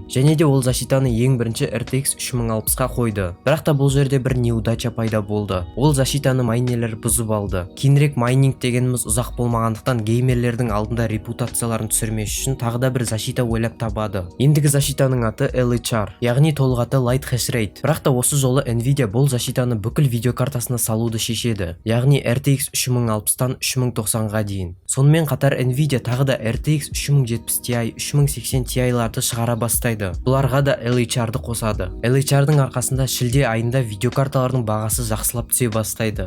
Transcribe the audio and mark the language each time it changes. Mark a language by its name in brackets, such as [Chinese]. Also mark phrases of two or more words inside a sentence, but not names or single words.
[Kazakh] Және де ол защитаны ең бірінші RTX 3060-қа қойды. Бірақ та бұл жерде бір неудача пайда болды. Ол защитаны майнерлер бұзып алды. Кейінірек майнинг дегеніміз ұзақ болмағандықтан геймерлердің алдында репутацияларын түсірмес үшін тағы да бір защита ойлап табады. Ендігі защитаның аты LHR, яғни толық аты [English] light hash rate. [Kazakh] Бірақ та осы жолы nvidia бұл защитаны бүкіл видеокартасына салуды шешеді. Яғни RTX 3060-тан 3090-ға дейін. Сонымен қатар nvidia тағы да RTX 3070 Ti, 3080 Ti-ларды шығара бастайды. Бұларға да LHR-ды қосады. LHR-дың арқасында шілде айында видеокарталардың бағасы жақсылап түсе бастайды.